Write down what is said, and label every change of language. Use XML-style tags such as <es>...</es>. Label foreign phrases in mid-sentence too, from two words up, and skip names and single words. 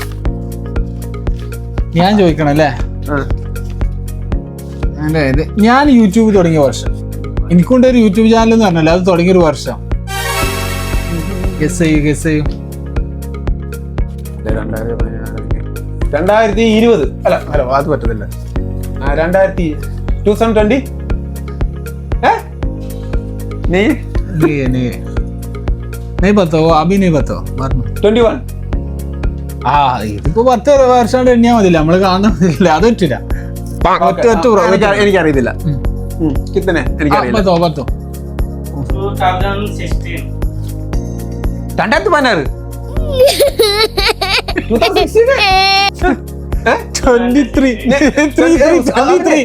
<ml>ഞാൻ ചോദിക്കണം അല്ലേ? ഞാൻ യൂട്യൂബ് തുടങ്ങിയ വർഷം. എനിക്കുണ്ട് ഒരു യൂട്യൂബ് ചാനൽ എന്ന് പറഞ്ഞല്ലോ, അത് തുടങ്ങിയൊരു വർഷം. ഗസ് ചെയ്യൂ. 2020. അല്ല അത് പറ്റത്തില്ല. 2020.</ml> <hi>नहीं बताओ, अभी नहीं बताओ.</hi> <ml>21. ഇതിപ്പോ 10 വർഷം എണ്ണിയാ മതില്ല, നമ്മള് കാണുന്നില്ല. അത് പറ്റില്ല. എനിക്കറിയത്തില്ല. എനിക്കറിയില്ല. 2016. 2016. 23.</ml>